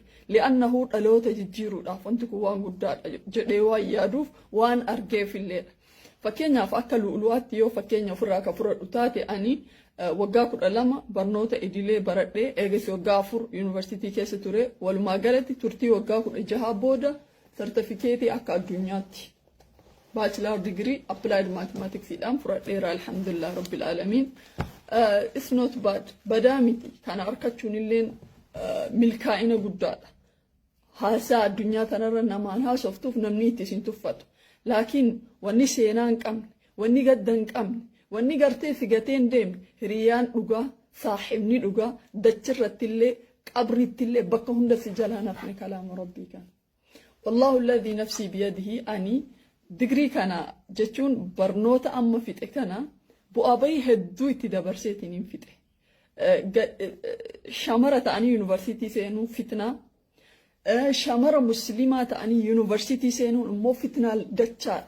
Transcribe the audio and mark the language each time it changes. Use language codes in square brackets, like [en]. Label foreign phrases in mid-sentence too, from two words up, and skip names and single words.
[om] Li'annahu dhaloota jijjiiruudhaaf wanti kun waan guddaadha jedhee waan yaaduuf waan argeefilleedha. Fakkeenyaaf akka lu'ulu'aatti yoo fakkeenya ofirraa ka fudhadhu taate ani waggaa 12 barnoota idilee baradhee eegas waggaa 4 yuunivarsiitii keessa ture. Walumaa galatti turtii waggaa 16 booda sartifikeetii akka addunyaatti [en] bachelor degree applied mathematics [om] idhaan fudhadheera [ar] الحمد لله رب العالمين. [en] It's not bad. [om] Badamiti kana arkachuun illeen milkaa'ina guddaadha. Haasaa addunyaa tanarra namaan haasoftuuf namni itti isin tuffatu. Laakiin wanni seenaa hin qabne, wanni gadda hin qabne, wanni gartee figatee hin deemne, hiriyaan dhugaa, saaxibni dhugaa, dachirrattillee, qabrittillee bakka hunda si jalaa nafne kalaama rabbii kana. [ar] والله الذي نفسي بيده [om] ani digrii kana jechuun barnoota amma fixe kana bu'aa bayii hedduu itti dabarseetiin hin fixe. Shamara ta'anii yuunivarsiitii seenuu fitnaa. Shamara muslimaa ta'anii yuunivarsiitii seenuun immoo fitnaa dachaadha.